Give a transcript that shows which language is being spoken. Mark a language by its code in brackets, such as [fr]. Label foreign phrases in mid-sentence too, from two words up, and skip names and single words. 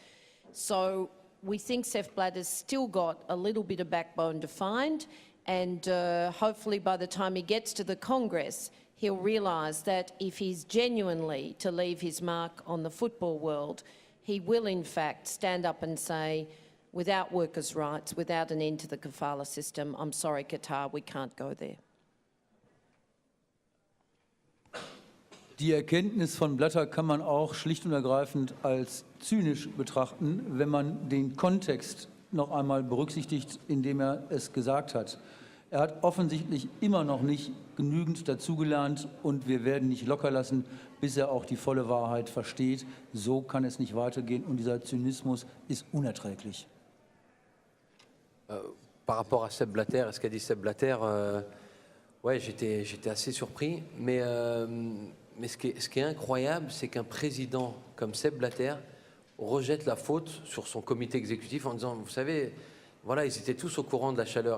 [en] So we think Sepp Blatter's still got a little bit of backbone to find, and hopefully by the time he gets to the Congress, he'll realise that if he's genuinely to leave his mark on the football world, he will in fact stand up and say, without workers' rights, without an end to the kafala system, I'm sorry, Qatar, we can't go there. [de] Die Erkenntnis von Blatter kann man auch schlicht und ergreifend als zynisch betrachten, wenn man den Kontext noch einmal berücksichtigt, in dem er es gesagt hat. Er hat offensichtlich immer noch nicht genügend dazugelernt und wir werden nicht locker lassen, bis er auch die volle Wahrheit versteht. So kann es nicht weitergehen und dieser Zynismus ist unerträglich. [fr] Par rapport à Sepp Blatter, à ce qu'a dit Sepp Blatter, ouais, j'étais assez surpris, mais ce qui est incroyable, c'est qu'un président comme Sepp Blatter rejette la faute sur son comité exécutif en disant, vous savez, voilà, ils étaient tous au courant de la chaleur.